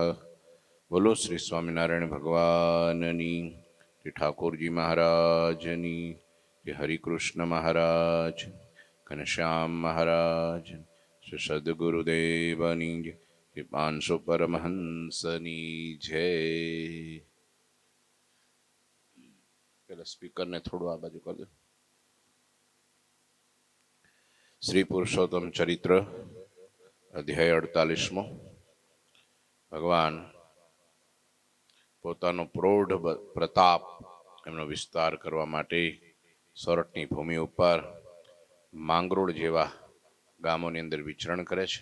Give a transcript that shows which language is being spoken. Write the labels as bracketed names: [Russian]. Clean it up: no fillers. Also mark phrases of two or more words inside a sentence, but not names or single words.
[Gujarati] બોલો શ્રી સ્વામિનારાયણ ભગવાનની, શ્રી ઠાકુર જી મહારાજની, શ્રી હરિકૃષ્ણ મહારાજ, ઘનશ્યામ મહારાજ, શ્રી સદ્ગુરુદેવની, શ્રી 500 પરમહંસની જય। પેલા સ્પીકરને થોડું આ બાજુ કરી દો. શ્રી પુરુષોત્તમ ચરિત્ર અધ્યાય 48મો. ભગવાન પોતાનો પ્રૌઢ પ્રતાપ એમનો વિસ્તાર કરવા માટે સોરઠની ભૂમિ ઉપર માંગરોળ જેવા ગામોની અંદર વિચરણ કરે છે.